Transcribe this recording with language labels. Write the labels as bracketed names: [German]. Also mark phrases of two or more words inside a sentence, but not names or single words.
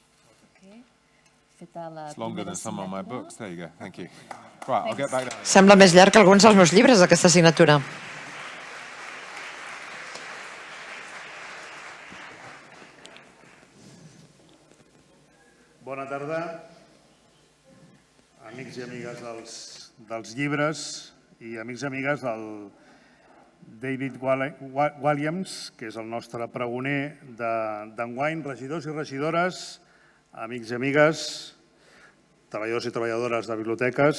[Catalan] Feta la [English] It's longer [Catalan] primera [English] than some of my [Catalan] signatura. [English] books. There you go. Thank you. Right, I'll get back down. [Catalan] Sembla més llarg que alguns dels meus llibres, aquesta signatura. Bona tarda, amics i amigues dels llibres i amics i amigues del David Williams, que és el nostre pregoner d'enguany, regidors i regidores, amics i amigues, treballadors i treballadores de biblioteques.